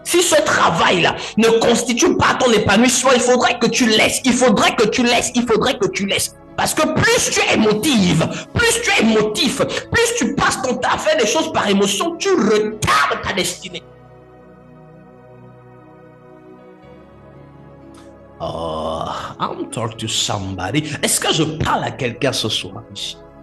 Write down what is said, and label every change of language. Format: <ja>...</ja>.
<fr>Si ce travail-là ne constitue pas ton épanouissement, il faudrait que tu laisses, il faudrait que tu laisses, il faudrait que tu laisses. Parce que plus tu es émotive, plus tu es émotif, plus tu passes ton temps à faire des choses par émotion, tu retardes ta destinée.</fr> <en>Oh, I'm talking to somebody.</en> <fr>Est-ce que je parle à quelqu'un ce soir ici?</fr>